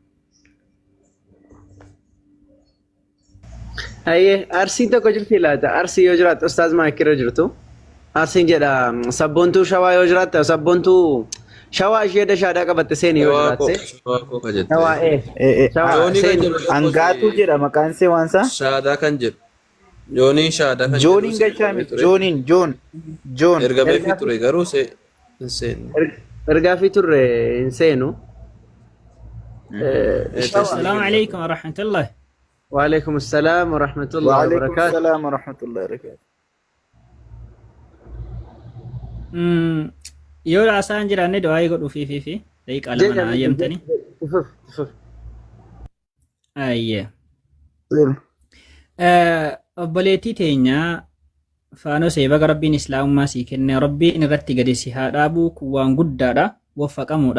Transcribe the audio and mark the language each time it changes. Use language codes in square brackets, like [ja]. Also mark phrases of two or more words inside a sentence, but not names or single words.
[om] Ayyee arsiin tokko jirti laata arsii yoo jiraatte ustaaz maakirra jirtu arsiin jedha sabboontuu shawaa yoo jiraatte sabboontuu shawaa ishee shaahadaa qabatte seeni yoo jiraatte shawaa Angaatu jedha maqaan isaa waansa Shaahadaa kan jedhu Jooniin shaahadaa kan jedhu Jooniin gachaa Joon erga beefi ture garuu hin seenu. ergaa fi turre hin seenu. [ar] السلام عليكم ورحمة الله. وعليكم السلام ورحمة الله وعليكم وبركاته. السلام ورحمة الله وبركاته. [om] Yoo asaan jiraanne du'aa godhu fi daqiiqaa lama na ayyamtanii. Ayyee. Obboleettii teenya faanosee baga rabbiin islaamummaa sii kenne rabbiin irratti gadi si haa dhaabu kun waan guddaadha waffaqamuudha.